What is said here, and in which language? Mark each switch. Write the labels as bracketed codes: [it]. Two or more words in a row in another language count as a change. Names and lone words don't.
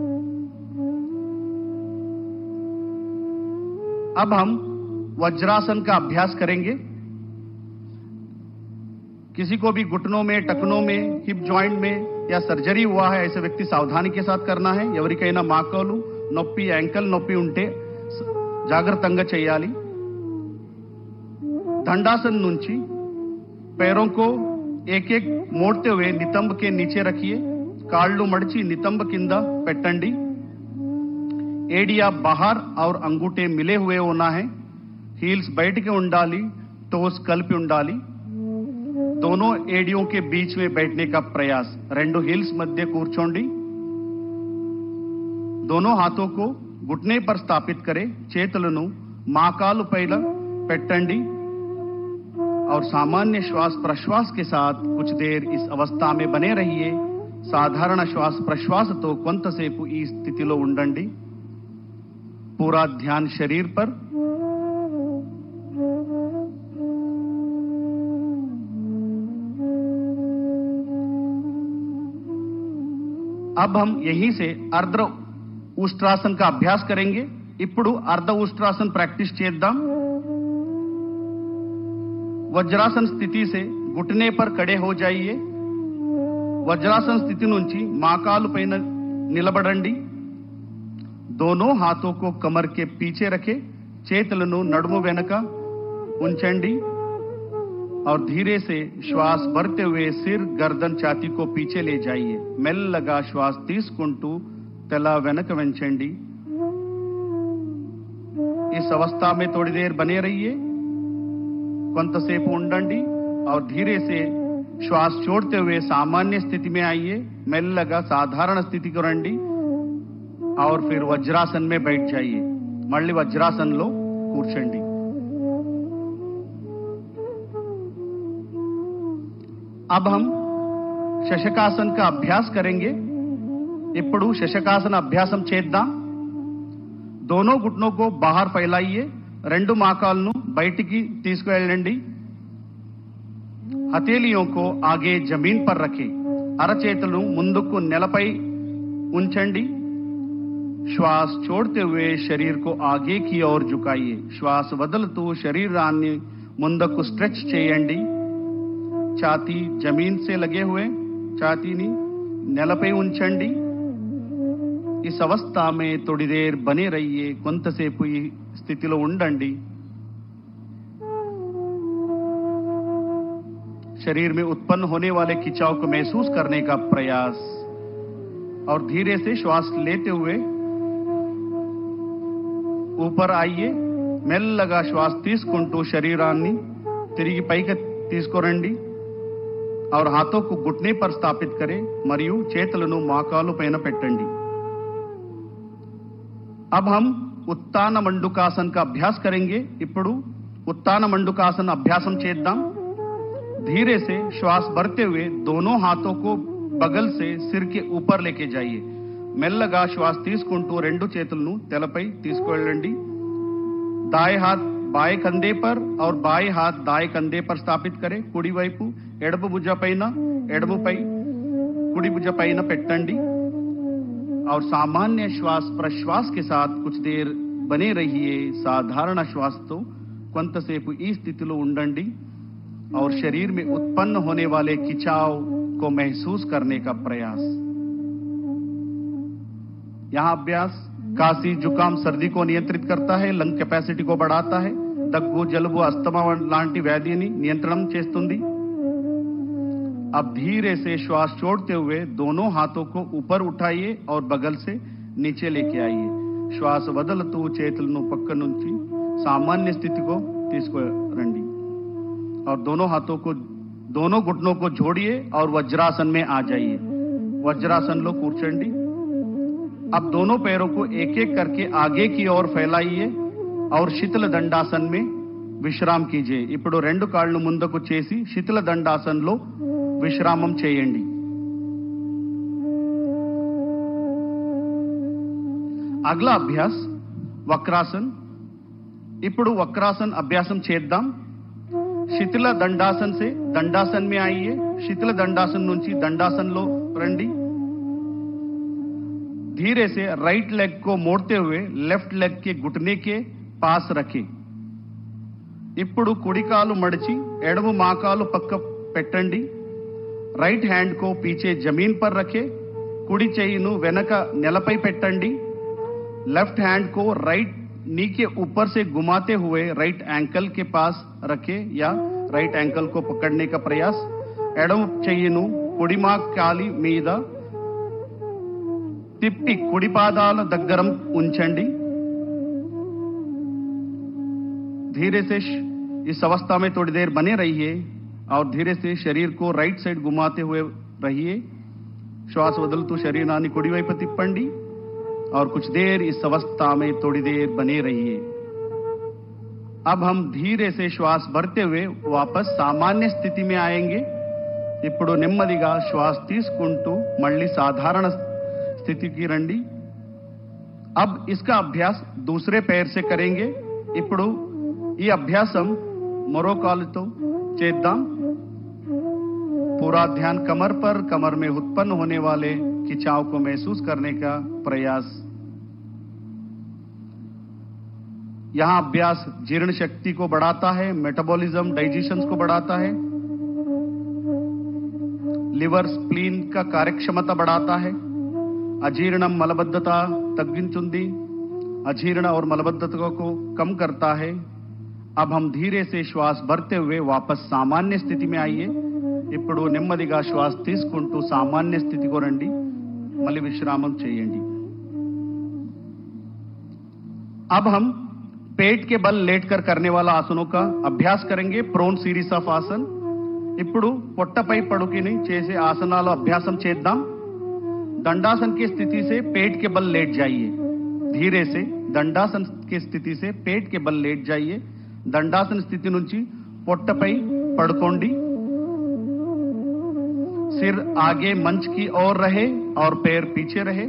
[hi] अब हम वज्रासन का अभ्यास करेंगे किसी को भी घुटनों में टखनों में [en] hip joint [hi] में या सर्जरी हुआ है ऐसे व्यक्ति सावधानी के साथ करना है [te] ఎవరికైనా మోకాలు నొప్పి యాంకిల్ నొప్పి ఉంటే జాగృతంగా చేయాలి [hi] दंडासन నుంచి पैरों को एक एक मोड़ते हुए नितंब के नीचे रखिए [te] కాళ్ళు మడిచి నితంబ కింద పెట్టండి [hi] एडिया बाहर और अंगूठे मिले हुए होना है हील्स बैठ के ఉండాలి टोस [te] కలిపి ఉండాలి [hi] दोनों एडियों के बीच में बैठने का प्रयास రెండు हील्स मध्य కూర్చోండి दोनों हाथों को घुटने पर स्थापित करें [te] చేతులను మోకాలు పైన పెట్టండి [hi] और सामान्य श्वास प्रश्वास के साथ कुछ देर इस अवस्था में बने रहिए साधारण श्वास प्रश्वास तो [te] కొంతసేపు ఈ స్థితిలో ఉండండి [hi] पूरा ध्यान शरीर पर अब हम यहीं से अर्ध उष्ट्रासन का अभ्यास करेंगे [te] ఇప్పుడు अर्ध उष्ट्रासन प्रैक्टिस చేద్దాం [hi] वज्रासन स्थिति से घुटने पर खड़े हो जाइए [te] వజ్రాసన స్థితి నుంచి మోకాలు పైన నిలబడండి. [hi] दोनों हाथों को कमर के पीछे रखे, [te] చేతులను నడుము వెనక ఉంచండి [hi] और धीरे से श्वास भरते हुए सिर गर्दन छाती को पीछे ले जाइए. [te] మెల్లగా శ్వాస తీసుకుంటూ తల వెనక వంచండి. [hi] इस अवस्था में थोड़ी देर बने रहिए, [te] కొంతసేపు ఉండండి [hi] और धीरे से श्वास छोड़ते हुए सामान्य स्थिति में आइए. [te] మెల్లగా సాధారణ స్థితికి రండి [hi] और फिर वज्रासन में बैठ जाइए. [te] మళ్ళీ వజ్రాసనంలో కూర్చోండి. [hi] अब हम శశకాసన్ का अभ्यास करेंगे. [te] ఇప్పుడు శశకాసన అభ్యాసం చేద్దాం. [hi] दोनों घुटनों को बाहर फैलाइए. [te] రెండు మోకాళ్ళను బయటికి తీసుకువెళ్ళండి. [hi] हथेलियों को आगे जमीन पर रखें. [te] అరచేతులను ముందుకు నేలపై ఉంచండి. [hi] श्वास छोड़ते हुए शरीर को आगे की ओर झुकाइए. [te] श्वास వదులుతూ శరీరాన్ని ముందుకు స్ట్రెచ్ చేయండి. [hi] छाती जमीन से लगे हुए, [te] छातीని నేలపై ఉంచండి. [hi] इस अवस्था में थोड़ी देर बने रहिए. [te] కొంతసేపు ఈ స్థితిలో ఉండండి. [hi] शरीर में उत्पन्न होने वाले खिंचाव को महसूस करने का प्रयास और धीरे से श्वास लेते हुए ऊपर आइए. [te] మెల్లగా శ్వాస తీసుకుంటూ శరీరాన్ని తిరిగి పైకి తీసుకురండి [hi] और हाथों को घुटने पर स्थापित करें [te] మరియు చేతులను మోకాలు పైన పెట్టండి. [hi] अब हम उत्तान मंडूकासन का अभ्यास करेंगे. [te] ఇప్పుడు उत्तान मंडूकासन अभ्यासం చేద్దాం. [hi] धीरे से श्वास भरते हुए दोनों हाथों को बगल से सिर के ऊपर लेके जाइए. [te] మెల్లగా శ్వాస తీసుకుంటూ రెండు చేతులను తలపై తీసుకువెళ్ళండి. [hi] दाएं हाथ बाएं कंधे पर और बाएं हाथ दाएं कंधे पर स्थापित करें. [te] కుడి వైపు ఎడమ భుజ పైన ఎడమపై కుడి భుజ పైన పెట్టండి [hi] और सामान्य श्वास प्रश्वास के साथ कुछ देर बने रहिए. साधारण [te] श्वासతో కొంతసేపు ఈ స్థితిలో ఉండండి [hi] और शरीर में उत्पन्न होने वाले खिंचाव को महसूस करने का प्रयास. यहां अभ्यास काशी जुकाम सर्दी को नियंत्रित करता है, [en] lung capacity [hi] को बढ़ाता है, [te] దగ్గు జలుబు అస్తమా లాంటి వ్యాధిని నియంత్రణం చేస్తుంది. [hi] अब धीरे से श्वास छोड़ते हुए दोनों हाथों को ऊपर उठाइए और बगल से नीचे लेके आइए. श्वास [te] వదులుతూ చేతులను పక్క నుంచి [hi] सामान्य स्थिति को తీసుకురండి और दोनों हाथों को दोनों घुटनों को जोड़िए और वज्रासन में आ जाइए. [te] वज्रासन लो కూర్చోండి. [hi] अब दोनों पैरों को एक एक करके आगे की ओर फैलाइए और शीतल दंडासन में विश्राम कीजिए. [te] ఇప్పుడు రెండు కాళ్ళు ముందుకు చేసి శీతల దండాసనలో విశ్రామం చేయండి. [hi] अगला अभ्यास वक्रासन. [te] ఇప్పుడు వక్రాసన్ అభ్యాసం చేద్దాం. [hi] శీతల దండాసన్ से दंडासन में आइए. [te] శీతల దండాసన్ నుంచి దండాసనలో రండి. [hi] धीरे से [en] right leg [hi] को मोड़ते हुए [en] left leg [hi] के घुटने के पास रखें. [te] ఇప్పుడు కుడి కాలు మడిచి ఎడమ మోకాలు పక్క పెట్టండి. [en] right hand [hi] को पीछे जमीन पर रखें. [te] కుడి చెయ్యిను వెనక నేలపై పెట్టండి. [en] left hand [hi] को [en] right knee [hi] के ऊपर से घुमाते हुए [en] right ankle [hi] के पास रखें या [en] right ankle [hi] को पकड़ने का प्रयास. [te] ఎడమ చెయ్యిను కుడి మోకాలి మీద తిప్పి కుడి పాదాల దగ్గర ఉంచండి. [hi] धीरे से इस अवस्था में थोड़ी देर बने रहिए और धीरे से शरीर को [en] right side [hi] घुमाते हुए रहिए. श्वास [te] వదులుతూ శరీరాన్ని కుడి వైపు తిప్పండి [hi] और कुछ देर इस अवस्था में थोड़ी देर बने रहिए. अब हम धीरे से श्वास भरते हुए वापस सामान्य स्थिति में आएंगे. [te] ఇప్పుడు నెమ్మదిగా శ్వాస తీసుకుంటూ మళ్ళీ సాధారణ స్థితికి రండి. [hi] अब इसका अभ्यास दूसरे पैर से करेंगे. [te] ఇప్పుడు ఈ అభ్యాసం మరో కాలుతో చేద్దాం. [hi] पूरा ध्यान कमर पर, कमर में उत्पन्न होने वाले खिंचाव को महसूस करने का प्रयास. यहां अभ्यास जीर्ण शक्ति को बढ़ाता है, [en] metabolism digestion [hi] को बढ़ाता है. [en] liver spleen [hi] का कार्यक्षमता बढ़ाता है, [te] అజీర్ణం మలబద్ధత తగ్గిస్తుంది, [hi] अजीर्ण और मलबद्धता को कम करता है। अब हम धीरे से श्वास भरते हुए वापस सामान्य स्थिति में आइए। [te] ఇప్పుడు నెమ్మదిగా శ్వాస తీసుకుంటూ సామాన్య స్థితికి రండి, మళ్ళీ విశ్రామం చేయండి। [hi] अब हम पेट के बल लेटकर करने वाला आसनों का अभ्यास करेंगे, [en] prone series of asana. [te] ఇప్పుడు పొట్టపై పడుకుని చేసే ఆసనాల అభ్యాసం చేద్దాం। [hi] दंडासन की स्थिति से पेट के बल लेट जाइए, धीरे से दंडासन की स्थिति से पेट के बल लेट जाइए। [te] दंडासन स्थिति నుంచి పొట్టపై పడుకోండి। [hi] सिर आगे मंच की ओर रहे और पैर पीछे रहे।